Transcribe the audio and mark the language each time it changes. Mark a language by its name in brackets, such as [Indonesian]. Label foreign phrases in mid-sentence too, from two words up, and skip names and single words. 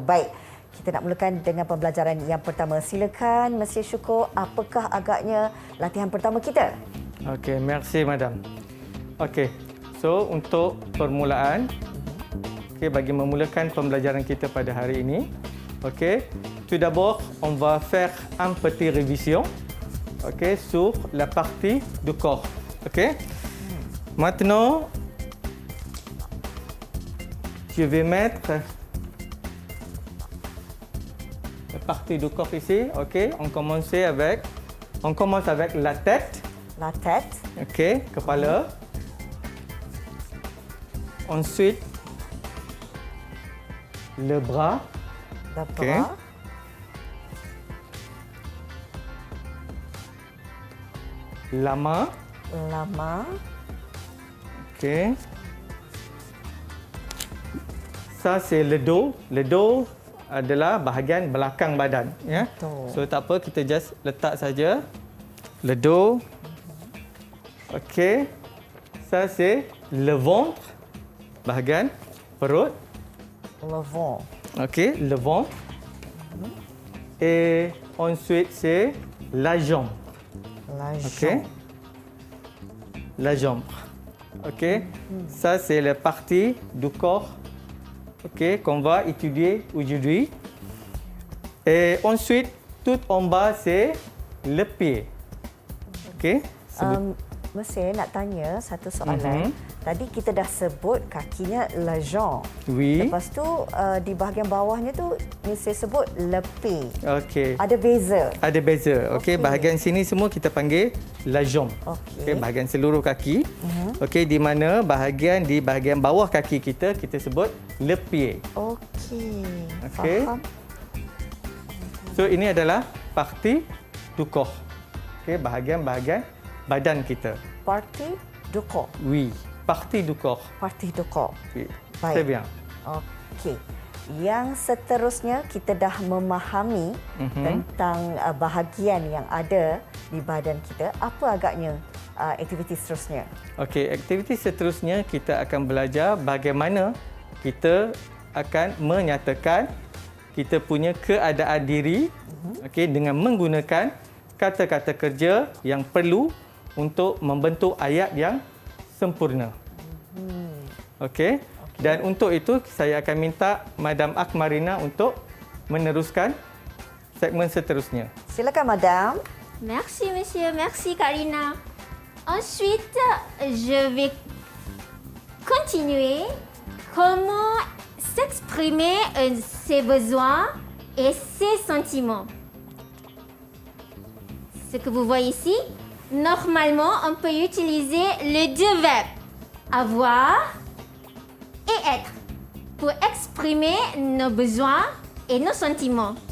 [Malay] Baik, kita nak mulakan dengan pembelajaran yang pertama. Silakan Monsieur Syukur, apakah agaknya latihan pertama kita? Okey, [French] merci madam. [Malay] Okey. So untuk permulaan, okey, bagi memulakan pembelajaran kita pada hari ini, okey, [French] tout d'abord on va faire un petit révision, okey, sur la partie du corps. Okey. Maintenant, je vais mettre la partie du corps ici. Okey, on commence avec la tête. La tête. [Malay] Okey, kepala. [French] Ensuite, le bras. Le Okey. bras. La main. La main. Okey. Ça, c'est le dos. Le dos [Malay] adalah bahagian belakang badan. Ya. Betul. So, tak apa, kita just letak saja. [French] Le dos. Okey. Ça, c'est le ventre. [Malay] Bahagian perut. [French] Le ventre. OK, le ventre. Et ensuite, c'est la jambe. La OK. jambe. La jambe. OK. Ça, c'est la partie du corps, OK, qu'on va étudier aujourd'hui. Et ensuite, tout en bas, c'est le pied. OK. [Malay] Monsieur nak tanya satu soalan. Tadi kita dah sebut kakinya [French] la jambe. [Malay] Oui. Lepas tu di bahagian bawahnya tu Monsieur sebut [French] le pied. [Malay] OK. Ada beza. Ada beza. Okey, Okey. bahagian sini semua kita panggil [French] la jambe. [Malay] Okey. Bahagian seluruh kaki. Okey, di mana di bahagian bawah kaki kita sebut [French] le pied. [Malay] Okey. Okey. Faham. So ini adalah [French] parti du corps. [Malay] Okey, bahagian-bahagian badan kita. [French] Partie du corps. Oui, partie du corps. Partie du corps. Oui. [Malay] Baik. [French] Très bien. [Malay] Okey. Yang seterusnya kita dah memahami tentang bahagian yang ada di badan kita. Apa agaknya aktiviti seterusnya? Okey, aktiviti seterusnya kita akan belajar bagaimana kita akan menyatakan kita punya keadaan diri okey dengan menggunakan kata-kata kerja yang perlu untuk membentuk ayat yang sempurna. Okey. Dan untuk itu saya akan minta Madam Akmarina untuk meneruskan segmen seterusnya. Silakan Madam. [French] Merci, Monsieur. Merci, Kak Rina. Ensuite, je vais continuer comment s'exprimer ses besoins et ses sentiments. Ce que vous voyez ici, normalement, on peut utiliser les deux verbes avoir et être pour exprimer nos besoins et nos sentiments.